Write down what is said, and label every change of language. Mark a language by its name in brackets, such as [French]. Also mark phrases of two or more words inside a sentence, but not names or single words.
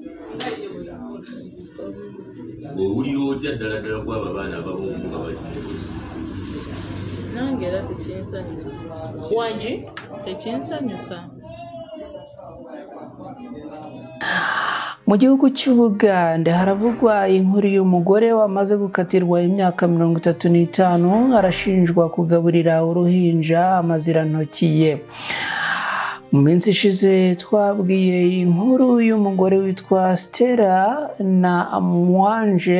[Ganda] Owulira otya ddala ddala kwabo abaana ababomu nga bali nange era tekinsanyusa. Wangi Tekinsanyusa. [Kinyarwanda] mu gihugu cy'Ubugande haravugwa inkuru y'umugore wamaze gukatirwa imyaka 35 arashinjwa kugaburira uruhinja amazirantoki ye. Mu minsi ishize twabwiye inkuru y'umugore witwa Stella na Mwanje.